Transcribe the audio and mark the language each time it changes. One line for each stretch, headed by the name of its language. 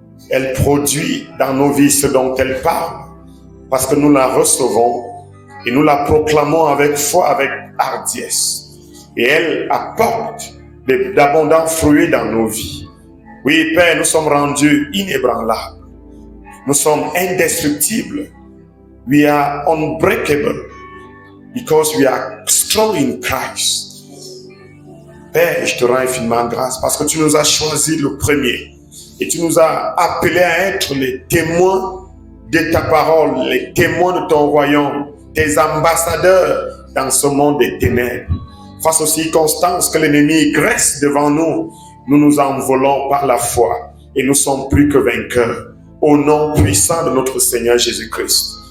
French: Elle produit dans nos vies ce dont elle parle, parce que nous la recevons et nous la proclamons avec foi, avec hardiesse. Et elle apporte d'abondants fruits dans nos vies. Oui, Père, nous sommes rendus inébranlables. Nous sommes indestructibles.
English: We are unbreakable because we are strong in Christ.
French: Père, je te rends infiniment grâce parce que tu nous as choisis le premier. Et tu nous as appelés à être les témoins de ta parole, les témoins de ton royaume, tes ambassadeurs dans ce monde des ténèbres. Face aux circonstances que l'ennemi dresse devant nous, nous nous envolons par la foi et nous sommes plus que vainqueurs. Au nom puissant de notre Seigneur Jésus-Christ.